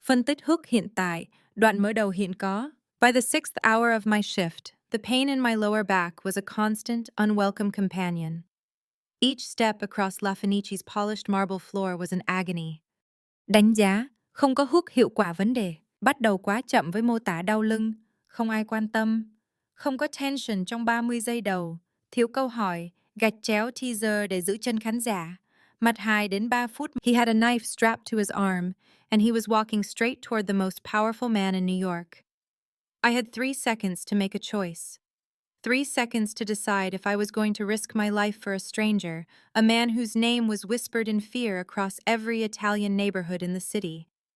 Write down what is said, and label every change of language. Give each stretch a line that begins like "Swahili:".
Vietnamese: Phân tích hook hiện tại, đoạn mở đầu hiện có.
English: By the 6th hour of my shift, the pain in my lower back was a constant, unwelcome companion. Each step across La Fenice's polished marble floor was an agony.
Vietnamese: Đánh giá, không có hook hiệu quả vấn đề. Bắt đầu quá chậm với mô tả đau lưng, không ai quan tâm. Không có tension trong 30 giây đầu. Thiếu câu hỏi, gạch chéo teaser để giữ chân khán giả. Mặt 2 đến 3 phút,
English: he had a knife strapped to his arm, and he was walking straight toward the most powerful man in New York. I had 3 seconds to make a choice. 3 seconds to decide if I was going to risk my life for a stranger, a man whose name was whispered in fear across every Italian neighborhood in the city.